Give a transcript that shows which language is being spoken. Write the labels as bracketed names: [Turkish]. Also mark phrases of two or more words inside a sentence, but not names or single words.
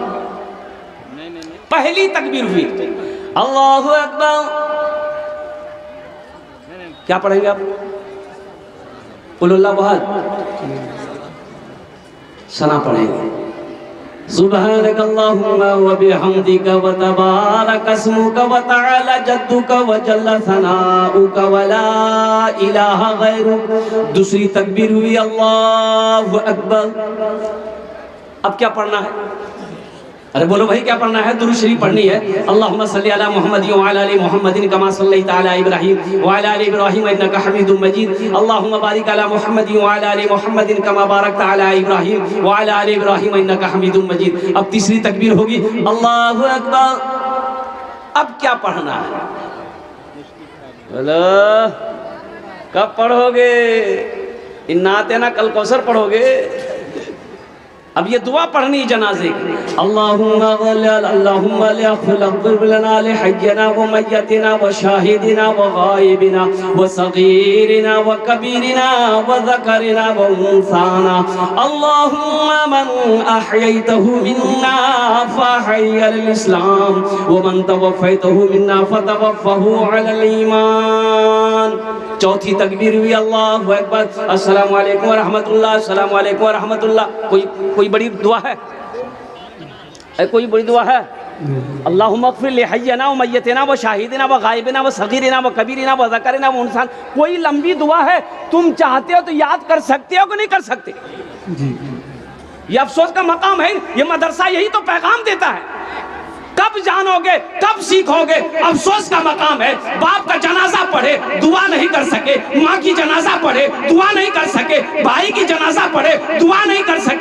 [Urdu] پہلی تکبیر ہوئی [Arabic] اللہ اکبر، [Urdu] کیا پڑھیں گے آپ؟ [Arabic] قل اللہ احد، [Urdu] ثنا پڑھیں گے [Arabic] سبحانک اللہم و بحمدک و تبارک اسمک و تعالی جدک و جل ثناؤک و لا الہ غیرک۔ [Urdu] دوسری تکبیر ہوئی [Arabic] اللہ اکبر۔ [Urdu] اب کیا پڑھنا ہے؟ ارے بولو بھائی کیا پڑھنا ہے؟ درود شریف پڑھنی ہے، [Arabic] اللہم صلی علی محمد وعلی آل محمد کما صلیت علی ابراہیم وعلی آل ابراہیم انک حمید مجید، اللہم بارک علی محمد وعلی آل محمد کما بارکت علی ابراہیم وعلی آل ابراہیم انک حمید مجید۔ [Urdu] اب تیسری تکبیر ہوگی [Arabic] اللہ اکبر۔ [Urdu] اب کیا پڑھنا ہے؟ بولو کب پڑھو گے؟ [Arabic] انا اعطیناک کل کوثر [Urdu] پڑھو گے؟ اب یہ دعا پڑھنی جنازے کی، [Arabic] اللہم اغفر لنا لحینا و میتنا و شاہدنا و غائبنا و صغیرنا و کبیرنا و ذکرنا و انثانا، اللہم من احییتہ منا فاحی علی الاسلام و من توفیتہ منا فتوفہ علی الایمان۔ [Urdu] چوتھی تکبیر ہوئی [Arabic] اللہ اکبر، السلام علیکم ورحمت اللہ، السلام علیکم ورحمت اللہ۔ [Urdu] کوئی بڑی دعا ہے؟ کوئی بڑی دعا ہے؟ [Arabic] اللہم اغفر لحینا و میتنا و شاہدنا و غائبنا و صغیرنا و کبیرنا و ذکرنا و انسان۔ [Urdu] کوئی لمبی دعا ہے، تم چاہتے ہو تو یاد کر سکتے ہو کہ نہیں کر سکتے؟ یہ افسوس کا مقام ہے، یہ مدرسہ یہی تو پیغام دیتا ہے۔ کب جانو گے، کب سیکھو گے؟ افسوس کا مقام ہے، باپ کا جنازہ پڑھے دعا نہیں کر سکے، ماں کی جنازہ پڑھے دعا نہیں کر سکے، بھائی کی جنازہ پڑھے دعا نہیں کر سکے۔